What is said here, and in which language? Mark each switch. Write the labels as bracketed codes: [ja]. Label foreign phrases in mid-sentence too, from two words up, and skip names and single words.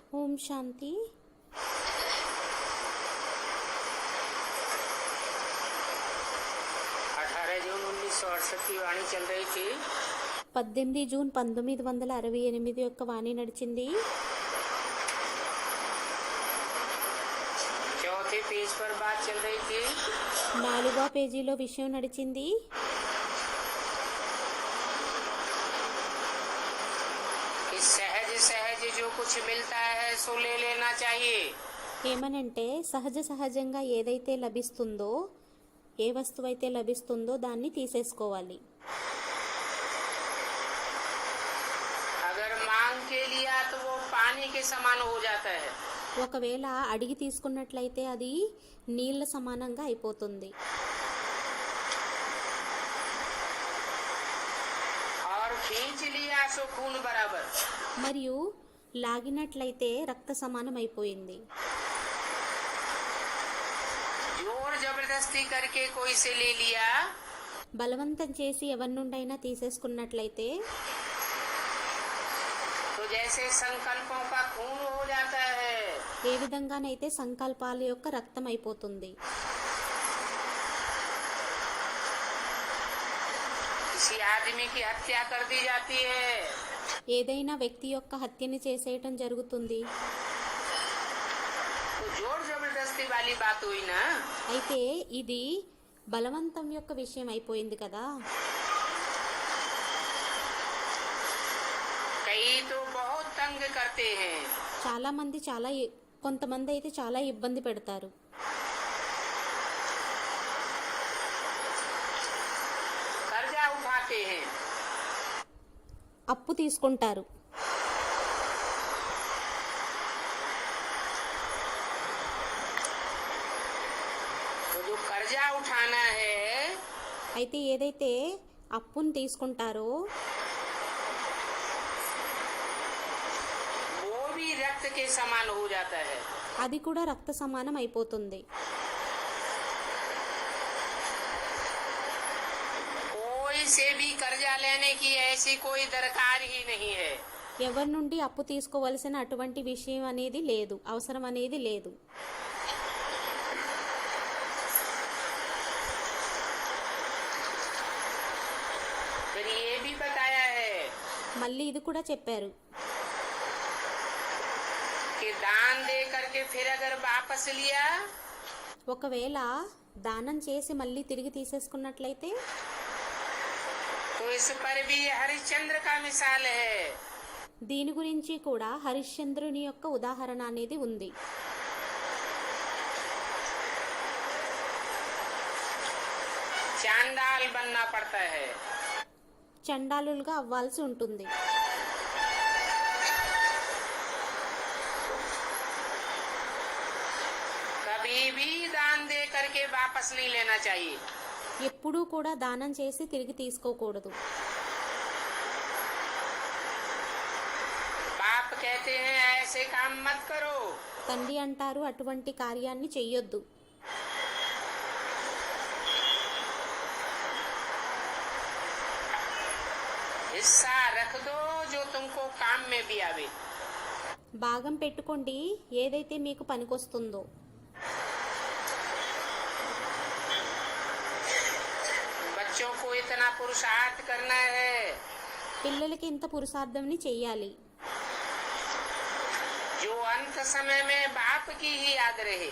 [hi] ओम शांति। 18 जून 1968 की वाणी चल रही थी। [te] 18 జూన్ 1968 యొక్క వాణి నడిచింది। [hi] चौथे पेज पर बात चल रही थी। [te] 4వ పేజీలో విషయం నడిచింది। [hi] कि सहज सहज जो कुछ मिलता है सो ले लेना चाहिए। [te] ఏమనంటే సహజంగా ఏదైతే లభిస్తుందో, ఏ వస్తువు అయితే లభిస్తుందో దాన్ని తీసేసుకోవాలి। [hi] अगर मांग के लिया तो वो पानी के समान हो जाता है। [te] ఒకవేళ అడిగి తీసుకున్నట్లయితే అది నీళ్ళ సమానంగా అయిపోతుంది। [hi] और खींच लिया सो खून बराबर। [te] మరియు లాగినట్లయితే రక్త సమానం అయిపోయింది। [hi] जोर जबरदस्ती करके कोई से ले लिया [te] బలవంతం చేసి ఎవరి నుండైనా తీసేసుకున్నట్లయితే [hi] तो जैसे संकल्पों का खून हो जाता है। [te] ఏ విధంగానైతే సంకల్పాల యొక్క రక్తం అయిపోతుంది। [hi] किसी आदमी की हत्या कर दी जाती है [te] ఏదైనా వ్యక్తి యొక్క హత్యని చేసేయటం జరుగుతుంది। [hi] तो जोर जबरदस्ती वाली बात हुई ना। [te] అయితే ఇది బలవంతం యొక్క విషయం అయిపోయింది కదా। [hi] कई तो बहुत तंग करते हैं। [te] చాలా మంది కొంతమంది అయితే చాలా ఇబ్బంది పెడతారు। [hi] कर्जा उठाते हैं [te] అప్పు తీసుకుంటారు। [hi] तो जो कर्जा उठाना है [te] అయితే ఏదైతే అప్పును తీసుకుంటారో [hi] वो भी रक्त के समान हो जाता है। [te] అది కూడా రక్త సమానం అయిపోతుంది। [hi] कोई से भी कर्जा लेने की ऐसी कोई दरकार ही नहीं है। [te] ఎవరి నుండి అప్పు తీసుకోవాల్సిన అటువంటి విషయం అనేది లేదు, అవసరం అనేది లేదు। [hi] फिर ये भी बताया है [te] మళ్ళీ ఇది కూడా చెప్పారు [hi] कि दान दे करके फिर अगर वापस लिया [te] ఒకవేళ దానం చేసి మళ్ళీ తిరిగి తీసేసుకున్నట్లయితే [hi] तो इस पर भी हरिश्चंद्र का मिसाल है। [te] దీని గురించి కూడా హరిశ్చంద్రుని యొక్క ఉదాహరణ అనేది ఉంది। [hi] चांडाल बनना पड़ता है। [te] చండాలులుగా అవ్వాల్సి ఉంటుంది। [hi] कभी भी दान दे करके वापस नहीं लेना चाहिए। [te] ఎప్పుడూ కూడా దానం చేసి తిరిగి తీసుకోకూడదు। [hi] बाप कहते हैं ऐसे काम मत करो। [te] తండ్రి అంటారు అటువంటి కార్యాన్ని చెయ్యొద్దు। [hi] हिस्सा रख दो जो तुमको काम में भी आवे। [te] భాగం పెట్టుకోండి ఏదైతే మీకు పనికొస్తుందో। [hi] बच्चों को इतना पुरुषार्थ करना है [te] పిల్లలకి ఇంత పురుషార్థంని చెయ్యాలి [hi] जो अंत समय में बाप की ही याद रहे।